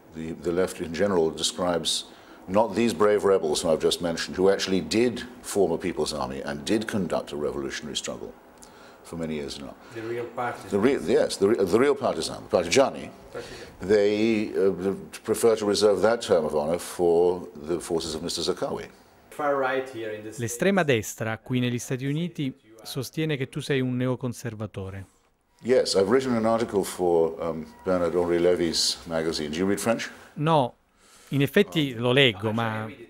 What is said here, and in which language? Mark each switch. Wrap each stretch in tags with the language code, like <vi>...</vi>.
<en>The left in general describes not these brave rebels who I've just mentioned, who actually did form a people's army and did conduct a revolutionary struggle for many years now. The real partisans. The real partisan, the partigiani. They prefer to reserve that term of honor for the forces of Mr. Zarqawi.</en> <it>L'estrema destra, qui negli Stati Uniti, sostiene che tu sei un neoconservatore.</it> <en>Yes, I've written an article for Bernard-Henri Lévy's magazine. Do you read French?</en> <it>No, in effetti lo leggo, ma...</it>